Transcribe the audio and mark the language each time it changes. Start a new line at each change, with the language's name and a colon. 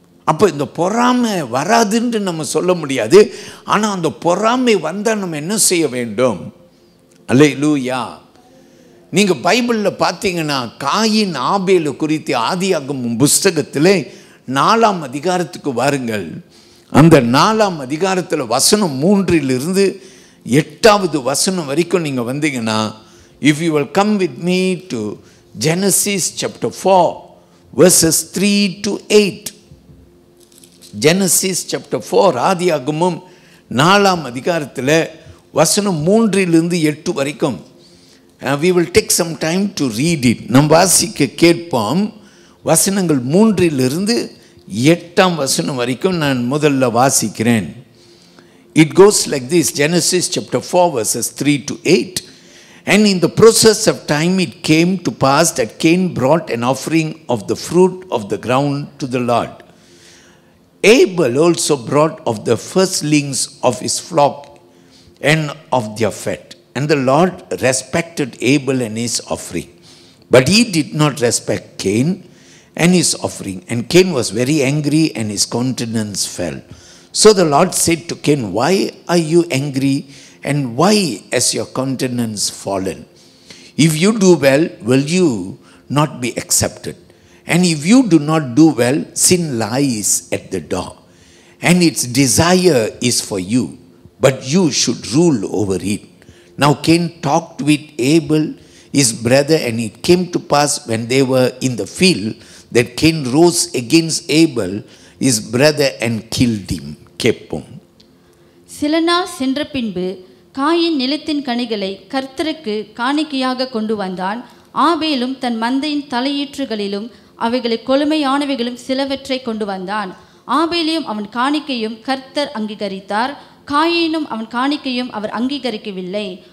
Tamil: அப்போ இந்த பொறாமை வராதுன்னு நம்ம சொல்ல முடியாது. ஆனால் அந்த பொறாமை வந்தால் நம்ம என்ன செய்ய வேண்டும்? அல்லேலூயா. நீங்கள் பைபிளில் பார்த்தீங்கன்னா காயின் ஆபேல் குறித்து ஆதியாகமம் புஸ்தகத்தில் 4ஆம் அதிகாரத்துக்கு வாருங்கள். அந்த 4ஆம் அதிகாரத்தில் வசனம் 3 8வது வசனம் வரைக்கும் நீங்கள் வந்தீங்கன்னா,
English: if you will come with me to Genesis chapter 4 verses 3 to 8. Genesis chapter 4
Tamil: ஆதியாகமம் 4ஆம் அதிகாரத்தில் வசனம் 3 8 வரைக்கும்.
English: We will take some time to read it.
Tamil: நாம் வாசிக்க கேட்போம். வசனங்கள் 3 8ஆம் வசனம் வரைக்கும் நான் முதல்ல வாசிக்கிறேன்.
English: It goes like this, Genesis chapter 4 verses 3 to 8. And in the process of time it came to pass that Cain brought an offering of the fruit of the ground to the Lord. Abel also brought of the firstlings of his flock and of their fat. And the Lord respected Abel and his offering. But he did not respect Cain and his offering. And Cain was very angry and his countenance fell. So the Lord said to Cain, why are you angry and why has your countenance fallen? If you do well, will you not be accepted? And if you do not do well, sin lies at the door. And its desire is for you, but you should rule over it. Now Cain talked with Abel, his brother, and it came to pass when they were in the field that Cain rose against Abel, his brother, and killed him.
Tamil: கேட்போம். சில நாள் சென்ற பின்பு coin நிலத்தின் கனிகளை கர்த்தருக்கு காணிக்கையாக கொண்டு வந்தான். ஆபேலும் தன் மந்தையின் தலையீற்றுகளிலும் அவைகளை கொழுமையானவைகளும் சிலவற்றை கொண்டு வந்தான். ஆபேலையும் அவன் காணிக்கையும் கர்த்தர் அங்கீகரித்தார். காயினும் அவன் காணிக்கையும் அவர் அங்கீகரிக்கவில்லை.